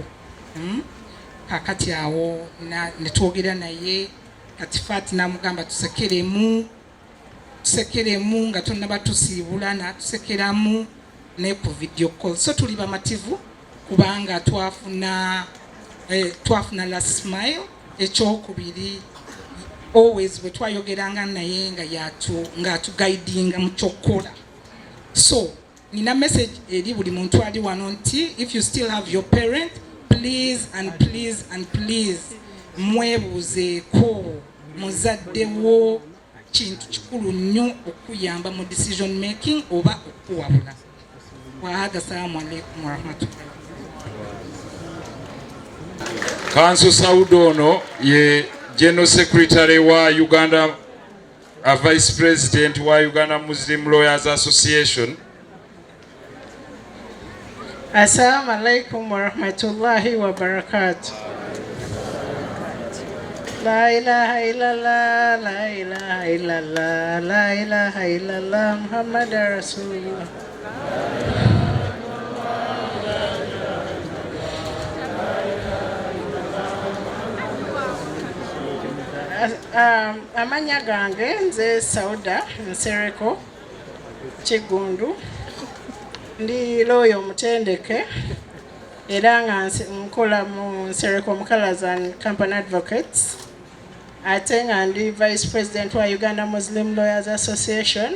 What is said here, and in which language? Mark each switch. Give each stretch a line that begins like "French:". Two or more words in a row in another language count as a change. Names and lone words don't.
Ganda: Kakati awo ne twogera naye kati Fati n'amugamba tusekeremu nga tonnaba tusiibula n'atusekeramu ne ku
English: video call.
Ganda: So tuli bamativu kubanga twafuna
English: last smile
Ganda: ekyokubiri always bwe twayogeranga naye nga atuguidinga mu kyokkola. So nina message eri buli muntu ali wano nti
English: if you still have your parent, please
Ganda: mwebuuzeeko muzaddewo kintu kikulu nnyo okuyamba mu
English: decision making
Ganda: oba okuwabula.
Arabic: وهذا، السلام عليكم ورحمة الله.
Ganda: Kanso Saudono ye
English: General Secretary
Ganda: wa Uganda,
English: Vice President
Ganda: wa Uganda Muslim Lawyers Association.
Arabic: السلام عليكم ورحمة الله وبركاته. لا إله إلا الله، لا إله إلا الله، لا إله إلا الله، محمد رسول الله.
Ganda: Amanya gange nze Sauda Nsereko Kigundu ndi lawyer omutendeke era nga nkola mu Nsereko Mukalas and Company Advocates ate nga ndi Vice President wa Uganda Muslim Lawyers Association.